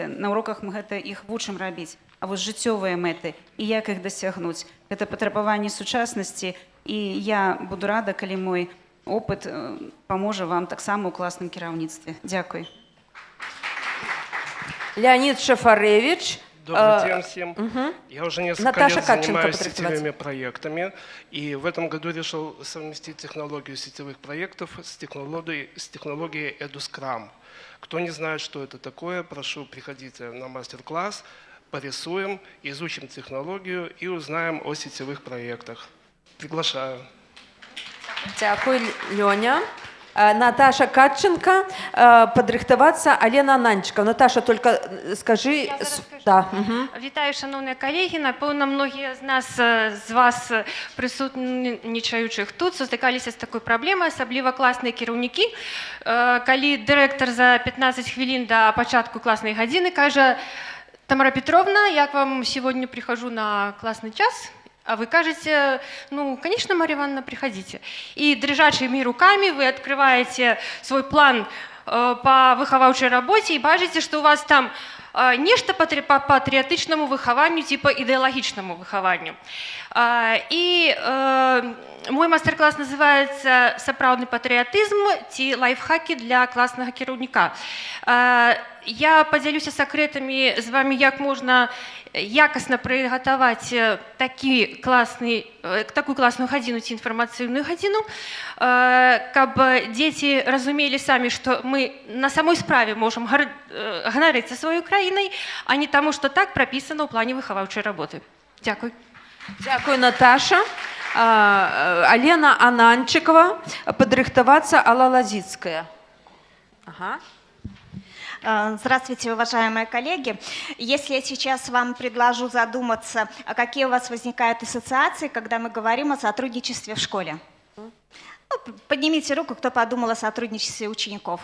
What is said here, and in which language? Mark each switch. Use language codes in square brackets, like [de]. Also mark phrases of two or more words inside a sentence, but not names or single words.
[be] На уроках мы гэта іх вучым рабіць, а вось жыццёвыя мэты і як іх дасягнуць. Гэта патрабаванні сучаснасці, і я буду рада, калі мой опыт паможа вам таксама ў класным кіраўніцтве. Дзякуй. Леонид Шафарэвіч. [ru] Добрый день всем. Я уже несколько лет занимаюсь сетевыми проектами, и в этом году решил совместить технологию сетевых проектов с технологией EduScrum. Кто не знает, что это такое, прошу, приходите на мастер-класс, порисуем, изучим технологию и узнаем о сетевых проектах. Приглашаю. Дякую, Лёня. [be] Наташа Катченко, падрыхтавацца Алена Ананчика. [ru] Наташа, только скажи... Да. [be] Вітаю, шановныя калегі. Напэўна, многія з нас, з вас прысутнічаючых тут, сутыкаліся з такой праблемай, асабліва класныя кіраўнікі. Калі дырэктар за 15 хвілін да пачатку класнай гадзіны кажа: [ru] «Тамара Петровна, я к вам сегодня прихожу на классный час». [be] А вы кажете: [ru] «Ну, конечно, Марья Ивановна, приходите». И дрожащими руками вы открываете свой план по [be] выховавчай работе и бачите, [ru] что у вас там нешта по [be] патриотичному выхованию, [ru] типа [be] идеологичному выхованию. И мой мастер-класс называется «Сапраўдны патрыятызм ці лайфхаки для класнага кіраўніка». Я подзялюся сакрэтамі з вами, як можна якасна прыгатаваць такую класную гадзіну ці інфармацыйную гадзіну, каб дзеці разумелі самі, што мы на самой справе можам ганарыцца сваёй краінай, а не таму, што так прапісана ў плане выхаваўчай работы. Дзякуй. Дзякуй, Наташа. Алена Ананчикова, подрыхтоваться Алла Лазицкая. Ага. [ru] Здравствуйте, уважаемые коллеги. Если я сейчас вам предложу задуматься, а какие у вас возникают ассоциации, когда мы говорим о сотрудничестве в школе? Ну, поднимите руку, кто подумал о сотрудничестве учеников.